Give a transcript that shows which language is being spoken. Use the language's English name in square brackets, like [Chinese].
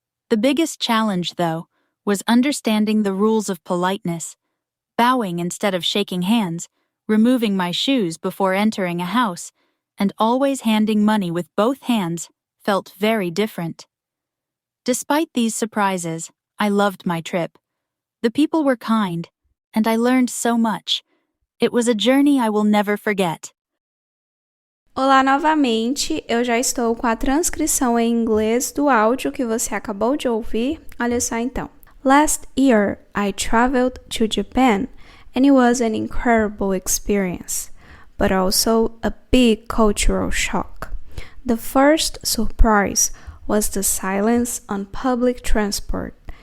[English] The biggest challenge, though, was understanding the rules of politeness, bowing instead of shaking hands, removing my shoes before entering a house, and always handing money with both hands felt very different. Despite these surprises, I loved my trip. The people were kind, and I learned so much. It was a journey I will never forget. [Portuguese] Olá novamente, eu já estou com a transcrição em inglês do áudio que você acabou de ouvir. Olha só então. [English] Last year, I traveled to Japan, and it was an incredible experience, but also a big cultural shock. The first surprise was the silence on public transport.